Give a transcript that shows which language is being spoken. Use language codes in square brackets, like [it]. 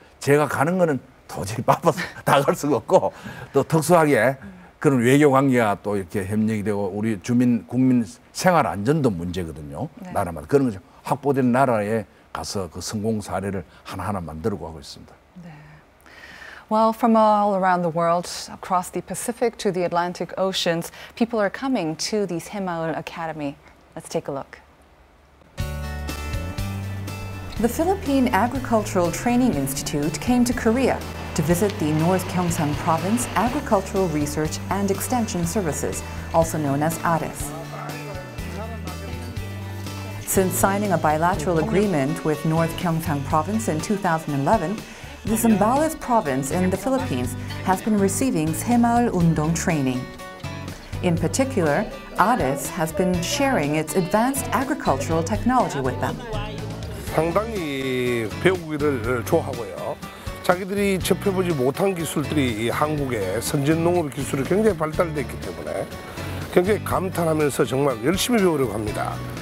[ko] 제가 가는 거는 도저히 바빠서 다 갈 수가 없고 또 특수하게 그런 외교 관계가 또 이렇게 협력이 되고 우리 국민 생활 안전도 문제거든요. 나라마다. 그런 거죠. 확보된 나라에 가서 그 성공 사례를 하나하나 만들고 하고 있습니다. [en] Well, from all around the world, across the Pacific to the Atlantic Oceans, people are coming to the 새마을 Academy. Let's take a look. The Philippine Agricultural Training Institute came to Korea to visit the North Gyeongsang Province Agricultural Research and Extension Services, also known as ARES. Since signing a bilateral agreement with North Gyeongsang Province in 2011, the Zambales province in the Philippines has been receiving 새마을 운동 training. In particular, ARES has been sharing its advanced agricultural technology with them. [ko] 상당히 배우기를 좋아하고요. 자기들이 접해보지 못한 기술들이 이 한국의 선진농업 기술이 굉장히 발달되어 있기 때문에 굉장히 감탄하면서 정말 열심히 배우려고 합니다.